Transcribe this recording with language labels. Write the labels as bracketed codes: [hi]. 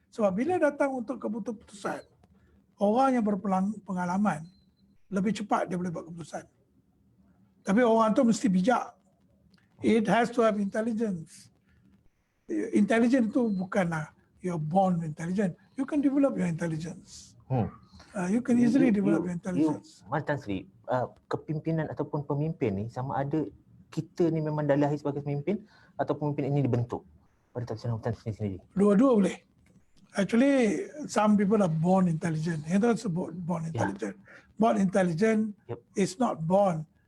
[ms] Sebab bila datang untuk keputusan, orang yang berpengalaman lebih cepat dia boleh buat keputusan. Tapi orang tu mesti bijak. [en] It has to have intelligence. Intelligence [ms] tu bukanlah [en] you're born intelligent. You can develop your intelligence. You can easily develop your intelligence. [ms] Mas Tan Sri, kepimpinan ataupun pemimpin ni sama ada kita ni memang dah lahir sebagai pemimpin atau pemimpin ini dibentuk pada Tan Sri sendiri? Dua-dua boleh. [en] Actually, some people are born intelligent. It's about born intelligent. Born intelligent is not born.